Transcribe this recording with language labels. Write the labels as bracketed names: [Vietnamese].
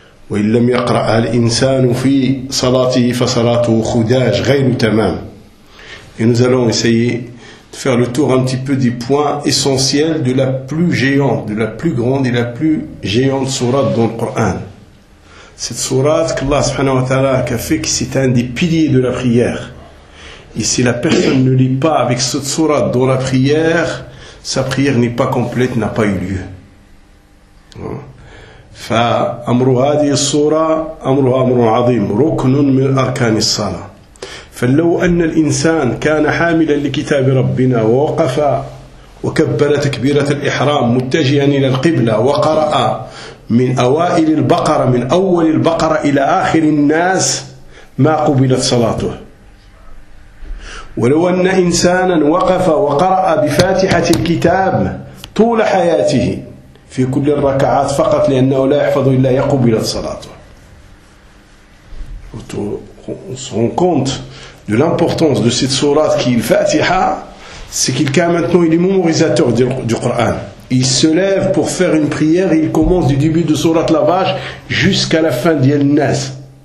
[Arabic] وإن لم يقرأها الإنسان في صلاته فصلاته خداج غير تمام. [French] Et nous allons essayer de faire le tour un petit peu des points essentiels de la plus géante, de la plus grande et la plus géante sourate dans le Coran. Cette sourate que Allah subhanahu wa ta'ala a fait, que c'est un des piliers de la prière. Et si la personne ne lit pas avec cette sourate dans la prière, sa prière n'est pas complète, n'a pas eu lieu. [Arabic] فأمر هذه الصورة أمرها أمر عظيم ركن من أركان الصلاة. فلو أن الإنسان كان حاملا لكتاب ربنا ووقف وكبر تكبيرة الإحرام متجها إلى القبلة وقرأ من أوائل البقرة، من أول البقرة إلى آخر الناس، ما قبلت صلاته. ولو أن إنسانا وقف وقرأ بفاتحة الكتاب طول حياته في كل الركعات فقط لأنه لا يحفظ إلا يقبل الصلاة. [French] On se rend compte de l'importance de cette sourate qui est le Fatiha, c'est qu'il est maintenant il est mémorisateur du Coran. Il se lève pour faire une prière et il commence du début de sourate la vache jusqu'à la fin d'Yannaz.